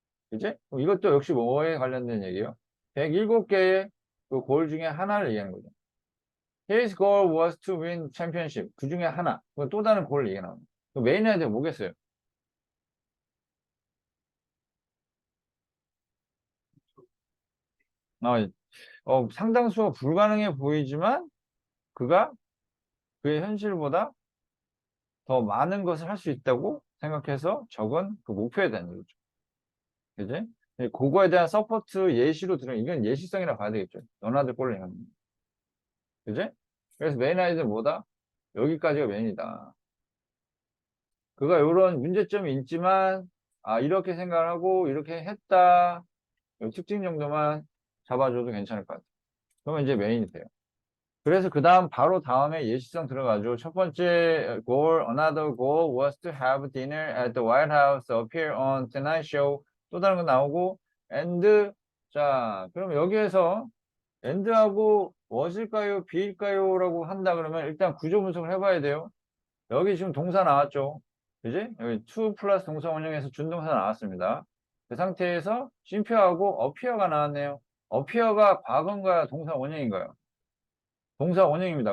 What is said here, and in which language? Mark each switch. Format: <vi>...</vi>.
<ko>그치? 이것도 역시 뭐에 관련된 얘기예요? 107개의 그 골 중에 하나를 얘기하는 거죠.</ko> <en>His goal was to win championship.</en> <ko>그 중에 하나. 또 다른 골을 얘기하는 거예요. 메인 헤드 뭐겠어요? 어, 상당수가 불가능해 보이지만 그가 그의 현실보다 더 많은 것을 할 수 있다고 생각해서 적은 그 목표에 대한 얘기죠. 그지? 그거에 대한 서포트 예시로 들으면 이건 예시성이라 봐야 되겠죠. 너나들 꼴을 얘기하는 거. 그지? 그래서 메인 아이디어는 뭐다? 여기까지가 메인이다. 그가 이런 문제점이 있지만 이렇게 생각을 하고 이렇게 했다. 이 특징 정도만 잡아줘도 괜찮을 것 같아요. 그러면 이제 메인이 돼요. 그래서 그 다음 바로 다음에 예시성 들어가죠. 첫 번째</ko> <en>goal, another goal was to have dinner at the White House, appear on Tonight Show.</en> <ko>또 다른 거 나오고 and 자 그럼 여기에서 and하고 was일까요, be일까요 라고 한다 그러면 일단 구조 분석을 해봐야 돼요. 여기 지금 동사 나왔죠. 그지? 여기 to 플러스 동사 원형에서 준동사 나왔습니다. 그 상태에서 쉼표하고 appear가 나왔네요. appear가 과거인가요, 동사 원형인가요? 동사 원형입니다.</ko>